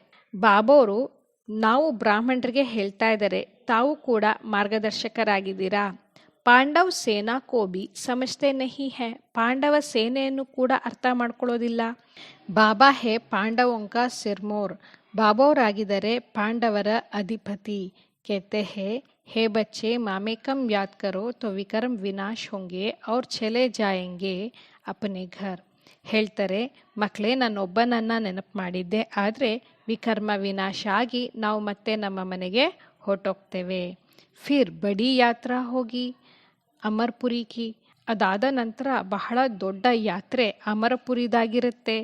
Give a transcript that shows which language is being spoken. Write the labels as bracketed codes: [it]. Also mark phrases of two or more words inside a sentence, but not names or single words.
[kn] ಬಾಬೋರು ನಾವು ಬ್ರಾಹ್ಮಣರಿಗೆ ಹೇಳ್ತಾ ಇದ್ದಾರೆ ತಾವು ಕೂಡ ಮಾರ್ಗದರ್ಶಕರಾಗಿದ್ದೀರಾ. [hi] पांडव सेना को भी समझते नहीं है, [kn] ಪಾಂಡವ ಸೇನೆಯನ್ನು ಕೂಡ ಅರ್ಥ ಮಾಡ್ಕೊಳ್ಳೋದಿಲ್ಲ. [hi] बाबा है पांडवों का सिरमौर, [kn] ಬಾಬೋರಾಗಿದ್ದಾರೆ ಪಾಂಡವರ ಅಧಿಪತಿ. [hi] कहते हैं हे बच्चे मामेकम याद करो तो विकर्म विनाश होंगे और चले जाएंगे अपने घर. [kn] ಹೇಳ್ತಾರೆ ಮಕ್ಕಳೇ ನನ್ನೊಬ್ಬನನ್ನು ನೆನಪು ಮಾಡಿದ್ದೆ, ಆದರೆ ವಿಕರ್ಮ ವಿನಾಶ ಆಗಿ ನಾವು ಮತ್ತೆ ನಮ್ಮ ಮನೆಗೆ ಹೊರಟೋಗ್ತೇವೆ. [hi] फिर बड़ी यात्रा होगी अमरपुरी की. [kn] ಅದಾದ ನಂತರ ಬಹಳ ದೊಡ್ಡ ಯಾತ್ರೆ ಅಮರಪುರಿದಾಗಿರುತ್ತೆ.